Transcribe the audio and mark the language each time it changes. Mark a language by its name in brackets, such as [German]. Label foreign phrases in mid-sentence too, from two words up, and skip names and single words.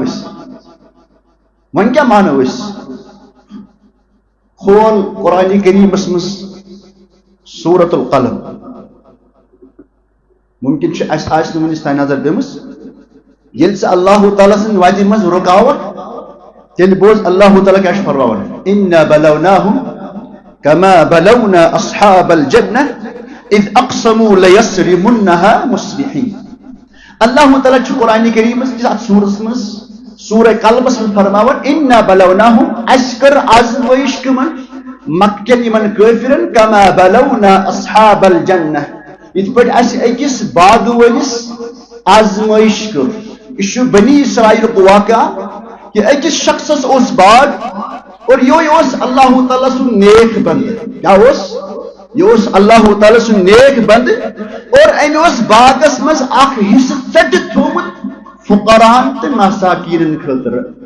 [Kashmiri] مانو أسۍ کھول قرآنِ کریٖمس منٛز سورۃ القلم ممکن چھُ اَسہِ آسہِ نہٕ وٕنِس تانۍ نظر دِمٕژ ییٚلہِ ژٕ اللہ تعالیٰ سٕنٛدِ وتہِ منٛز رُکاوکھ تیٚلہِ بوز اللہ تعالیٰ کیٛاہ چھُ فرماوان [Arabic] اِنَّا بَلَوْنَاهُمْ كما بلونا اصحاب الجنة اذ اقسموا ليصرمنها مصبحين [Kashmiri] اللہ تعالیٰ چھُ قرآنِ کریٖمس اتھ سورس منٛز سورہ قلمس منٛز فرماوان [Arabic] اِنَّا بَلَوْنَاهُمْ [Kashmiri] اَسہِ کٔر آزمٲیش کٕمن مکین یِمن کٲفرن [Arabic] كما بلونا اصحاب الجنة [Kashmiri] یِتھ پٲٹھۍ اَسہِ أکِس باغہٕ وٲلِس آزمٲیش کٔر یہِ چھُ بنی اسرائیلُک واقعہ کہ أکِس شخصس اوس باغ اور یہ اوس اللہ تعالیٰ سُنٛد نیک بند کیا اوس یہ اوس اللہ تعالیٰ سُنٛد نیک بند اور أمۍ اوس باغس منٛز اکھ حصہٕ ژٔٹِتھ تھوٚومُت فقراہن تہٕ مساکیٖنن خٲطرٕ